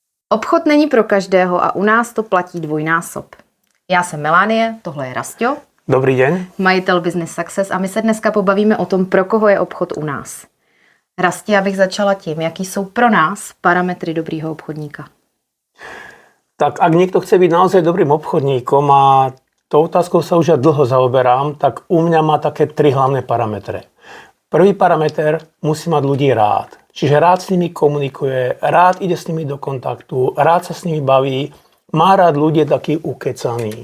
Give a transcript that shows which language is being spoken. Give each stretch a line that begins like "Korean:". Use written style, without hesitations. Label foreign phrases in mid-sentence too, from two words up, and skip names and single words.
Czech: Obchod není pro každého a u nás to platí dvojnásob. Já jsem Melanie, tohle je Rastio.
Slovak: Dobrý deň.
Czech: Majitel Business Success a my se dneska pobavíme o tom, pro koho je obchod u nás. Rasti, já bych začala tím, jaký jsou pro nás parametry dobrýho obchodníka.
Slovak: Tak ak niekto chce byť naozaj dobrým obchodníkom a tou otázkou sa už ja dlho zaoberám, tak u mňa má také 3 hlavné parametre. Prvý parameter, musí mať ľudí rád. Čiže rád s nimi komunikuje, rád ide s nimi do kontaktu, rád sa s nimi baví, má rád ľudí taký ukecaný.